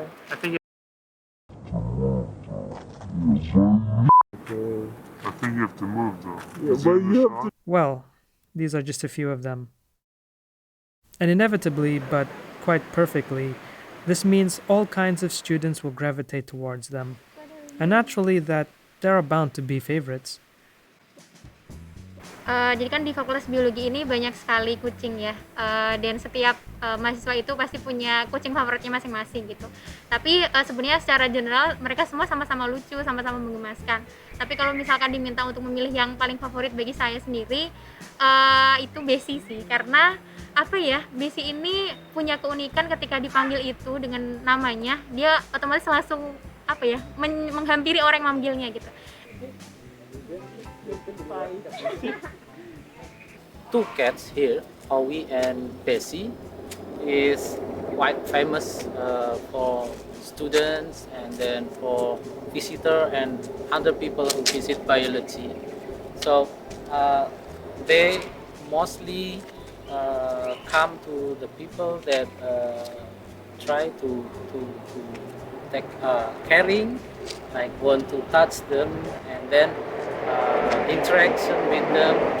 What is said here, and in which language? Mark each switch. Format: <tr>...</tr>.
<en>I think you have to move though. well, these are just a few of them. And inevitably, but quite perfectly, this means all kinds of students will gravitate towards them. And naturally that there are bound to be favorites.</en> <id>Jadi kan di Fakultas Biologi ini banyak sekali kucing ya, dan setiap mahasiswa itu pasti punya kucing favoritnya masing-masing gitu. Tapi sebenarnya secara general mereka semua sama-sama lucu, sama-sama menggemaskan. Tapi kalau misalkan diminta untuk memilih yang paling favorit bagi saya sendiri, itu Bessie sih, karena apa ya, Bessie ini punya keunikan ketika dipanggil itu dengan namanya, dia otomatis langsung apa ya, menghampiri orang yang memanggilnya gitu.</id> <en>Two cats here, Howie and Bessie, is quite famous for students and then for visitor and other people who visit biology. So they mostly come to the people that try to take caring, like want to touch them and then interaction with them.</en>